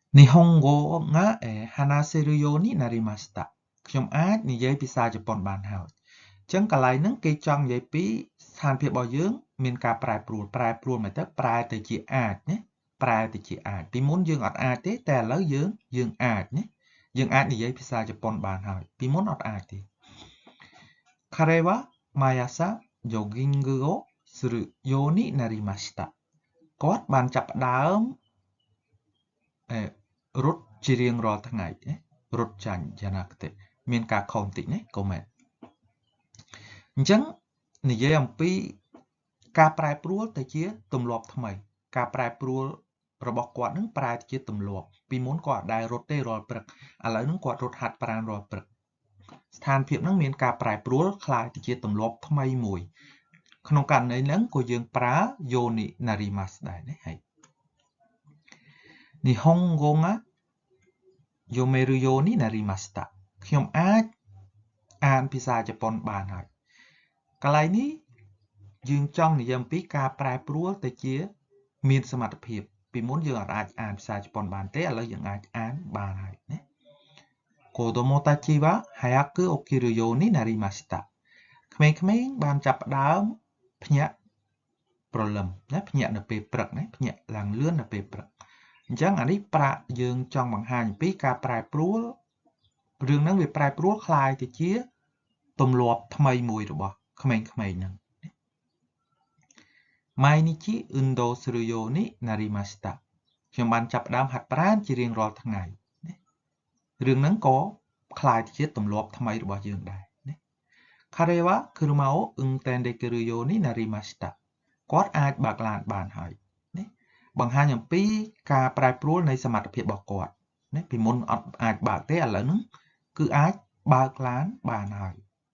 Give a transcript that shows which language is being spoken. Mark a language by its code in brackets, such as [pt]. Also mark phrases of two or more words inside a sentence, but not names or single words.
[ja] 日本語が話せるようになりました [km] ខ្ញុំអាចនិយាយភាសាជប៉ុនបានហើយអញ្ចឹងកន្លែងហ្នឹងគេចង់និយាយពីស្ថានភាពរបស់យើងមានការប្រែប្រួលមកទៅប្រែទៅជាអាចណាប្រែទៅជាអាចពីមុនយើងអត់អាចទេតែឥឡូវយើងអាចណាយើងអាចនិយាយភាសាជប៉ុនបានហើយពីមុនអត់អាចទេ [ja] 彼は毎朝ジョギングをするようになりました [km] គាត់បានចាប់ផ្ដើម រត់ជារៀងរាល់ថ្ងៃណារត់ចាញ់យ៉ាងណាទៅមានការខុសបន្តិចណាកុំមែនអញ្ចឹងនិយាយអំពីការប្រែប្រួលទៅជាទម្លាប់ថ្មីការប្រែប្រួលរបស់គាត់នឹងប្រែទៅជាទម្លាប់ពីមុនគាត់អត់ដែលរត់ទេរាល់ព្រឹកឥឡូវហ្នឹងគាត់រត់ហាត់ប្រាណរាល់ព្រឹកស្ថានភាពហ្នឹងមានការប្រែប្រួលคล้ายទៅជាទម្លាប់ថ្មីមួយក្នុងករណីហ្នឹងក៏យើងប្រើ [ja] ようになります [km] ដែរណាហើយ [ja] 日本語が読めるようになりました [km] ខ្ញុំអាចអានភាសាជប៉ុនបានហើយកន្លែងនេះយើងចង់និយាយអំពី ការប្រែប្រួលទៅជាមានសមត្ថភាពពីមុនយើងអាចអានភាសាជប៉ុនបានទេឥឡូវយើងអាចអានបានហើយណា [ja] 子供たちは早く起きるようになりました [km] ក្មេងៗបានចាប់ផ្ដើមភ្ញាក់ព្រលឹមណាភ្ញាក់នៅពេលព្រឹកណាភ្ញាក់ឡើងលឿននៅពេលព្រឹកអញ្ចឹងអានេះប្រាក់យើងចង់បង្ហាញអំពីការប្រែប្រួលរឿងហ្នឹងវាប្រែប្រួលคล้ายទៅជាទម្លាប់ថ្មីមួយរបស់ក្មេងៗហ្នឹង [ja] 毎日運動するようになりました [km] ខ្ញុំបានចាប់ផ្ដើមហាត់ប្រាណជារៀងរាល់ថ្ងៃណារឿងហ្នឹងក៏คล้ายទៅជាទម្លាប់ថ្មីរបស់យើងដែរណា [ja] 彼は車を運転できるようになりました [km] គាត់អាចបើកឡានបានហើយណាបង្ហាញអំពីការប្រែប្រួលនៃសមត្ថភាពរបស់គាត់ណាពីមុនអត់អាចបើកទេឥឡូវហ្នឹងគឺអាចបើកឡានបានហើយ